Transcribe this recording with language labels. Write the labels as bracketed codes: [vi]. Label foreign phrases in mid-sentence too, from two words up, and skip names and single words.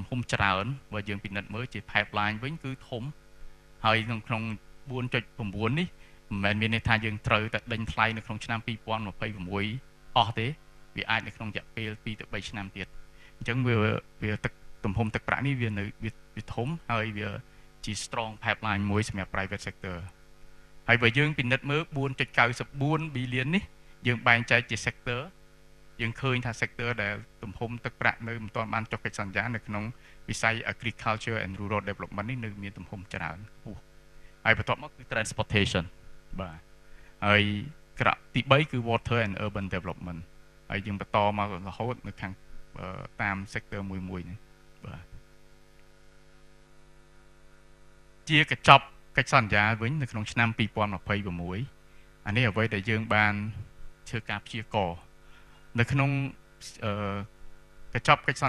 [km] ហំច្រើនបើយើងពិនិត្យមើលជា pipeline វិញគឺធំហើយក្នុង 4.9 នេះមិនមែនមានន័យថាយើងត្រូវតែដេញថ្លៃនៅក្នុងឆ្នាំ 2026 អស់ទេវាអាចនៅក្នុងរយៈ ពេល2 ទៅ 3 ឆ្នាំទៀតអញ្ចឹងវាទឹកទំហំទឹកប្រាក់នេះវាធំហើយវាជា [en] strong pipeline [km] មួយសម្រាប់ private sector ហើយបើយើងពិនិត្យមើល 4.94 billion នេះយើងបែងចែកជា sector យើងឃើញថា sector ដែលទំហំទឹកប្រាក់នៅមិនទាន់បានចុះកិច្ចសន្យានៅក្នុងវិស័យ [en] agriculture and rural development [km] នេះនៅមានទំហំច្រើនខ្ពស់ហើយបន្ទាប់មកគឺ transportation បាទហើយក្រក់ទី3គឺ [en] water and urban development [km] ហើយយើងបន្តមករហូតនៅខាងតាម sector មួយនេះបាទ ជាកញ្ចប់កិច្ចសន្យាវិញនៅក្នុងឆ្នាំ 2026 អានេះអ្វីដែលយើងបានធ្វើការព្យាករណ៍នៅក្នុងកញ្ចប់កិច្ចស